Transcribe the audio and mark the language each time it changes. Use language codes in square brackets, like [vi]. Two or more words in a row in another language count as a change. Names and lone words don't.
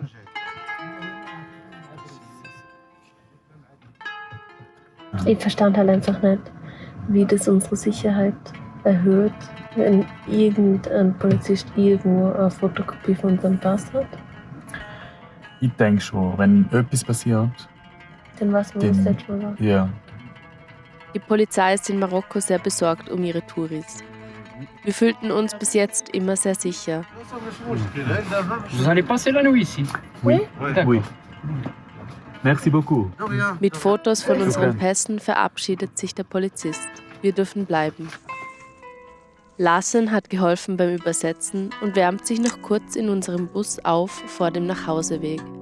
[de] Ich verstand halt einfach nicht, wie das unsere Sicherheit erhöht, wenn irgendein Polizist irgendwo eine Fotokopie von unserem Pass hat. Ich denke schon, wenn etwas passiert, Dann weiß man, was das jetzt schon war. ja. Die Polizei ist in Marokko sehr besorgt um ihre Touris. Wir fühlten uns bis jetzt immer sehr sicher. [fr] Vous allez passer la nuit ici? Oui. D'accord. Merci beaucoup. [de] Mit Fotos von unseren Pässen verabschiedet sich der Polizist. Wir dürfen bleiben. Larsen hat geholfen beim Übersetzen und wärmt sich noch kurz in unserem Bus auf vor dem Nachhauseweg.